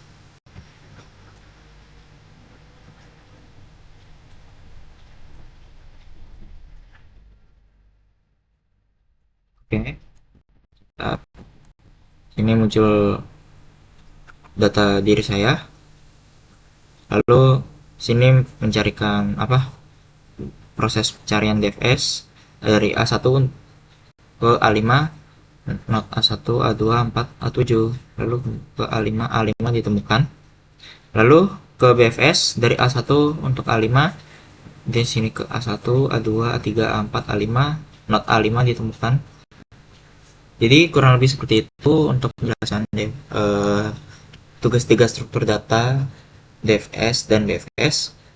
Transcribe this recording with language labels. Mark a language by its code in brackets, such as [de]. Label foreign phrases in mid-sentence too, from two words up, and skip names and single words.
[id] Oke. Ini muncul data diri saya. Lalu sini mencarikan proses pencarian DFS dari A1 ke A5, node A1, A2, A4, A7, lalu ke A5, A5 ditemukan. Lalu ke BFS dari A1 untuk A5, di sini ke A1, A2, A3, A4, A5, node A5 ditemukan. Jadi kurang lebih seperti itu untuk penjelasan tugas 3 struktur data DFS dan BFS.